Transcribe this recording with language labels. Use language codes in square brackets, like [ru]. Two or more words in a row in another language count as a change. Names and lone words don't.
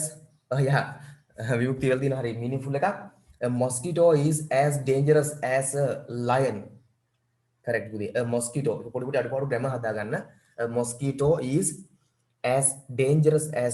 [en] yeah [si] විමුක්ති වල තියෙන හරි meaningful එකක් [en] a mosquito is as dangerous as a lion correct [si] පුතේ [en] a mosquito [si] පොඩි පොඩි අඩුපාඩු grammar හදා ගන්න [en] a mosquito is as dangerous as